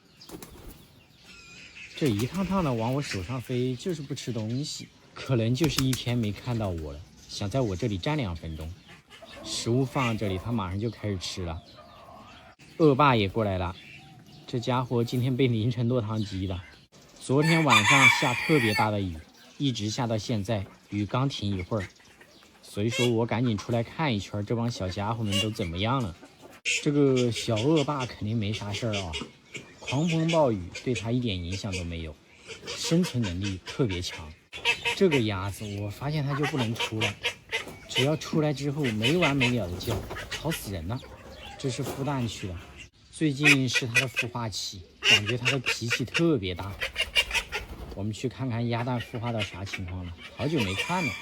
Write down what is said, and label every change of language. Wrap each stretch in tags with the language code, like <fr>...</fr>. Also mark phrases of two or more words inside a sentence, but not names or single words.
<zh>这一趟趟的往我手上飞，就是不吃东西，可能就是一天没看到我了，想在我这裡站2分鐘。食物放这裡，他马上就開始吃了。惡霸也過來了，這家伙今天被淋成落湯雞了。昨天晚上下特別大的雨，一直下到現在，雨剛停一會兒，所以說我趕緊出來看一圈，這幫小家伙們都怎麼樣了。這個小惡霸肯定沒啥事兒啊，狂風暴雨對他一點影響都沒有，生存能力特別強。這個鴨子我發現它就不能出來，只要出來之後沒完沒了的叫，吵死人了。這是孵蛋去了，最近是它的孵化期，感覺它的脾氣特別大。我们去看看鴨蛋孵化到啥情況了，好久沒看了。</zh>